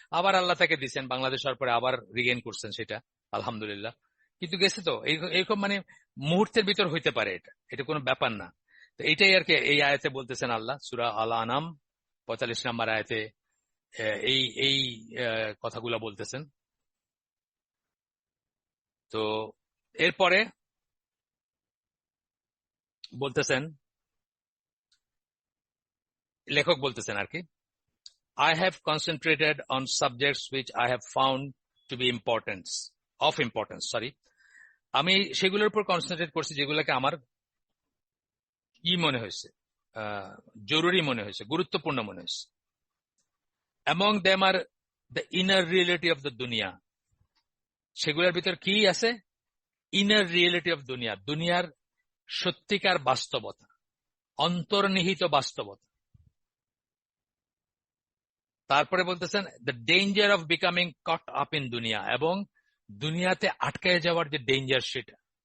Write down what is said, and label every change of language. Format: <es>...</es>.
<bn>আবার আল্লাহ তাকে দিচ্ছেন, বাংলাদেশ হওয়ার পরে আবার রিগেইন করছেন সেটা, আলহামদুলিল্লাহ। কিন্তু গেছে তো এইরকম, মানে মুহূর্তের ভিতর হইতে পারে, এটা কোনো ব্যাপার না। তো এইটাই আর কি এই আয়াতে বলতেছেন আল্লাহ, সূরা আল আনাম 45 নম্বর আয়াতে এই এই কথাগুলা বলতেছেন। তো এরপরে বলতেছেন, লেখক বলতেছেন আর কি,</bn> <en>I have concentrated on subjects which I have found to be of importance.</en> <bn>আমি সেগুলোর উপর কনসেন্ট্রেট করছি যেগুলোকে আমার মনে হয়েছে, জরুরি মনে হয়েছে, গুরুত্বপূর্ণ মনে হয়েছে।</bn> <en>Among them are the inner reality of the dunya.</en> <bn>সেগুলোর ভিতর কি আছে?</bn> <en>inner reality of দুনিয়া,</en> <bn>দুনিয়ার সত্যিকার বাস্তবতা, অন্তর্নিহিত বাস্তবতা। তারপরে বলতেছেন</bn> <en>the danger of becoming caught up in দুনিয়া,</en> <bn>এবং দুনিয়াতে আটকায় যাওয়ার যে ডেঞ্জার সেটা।</bn>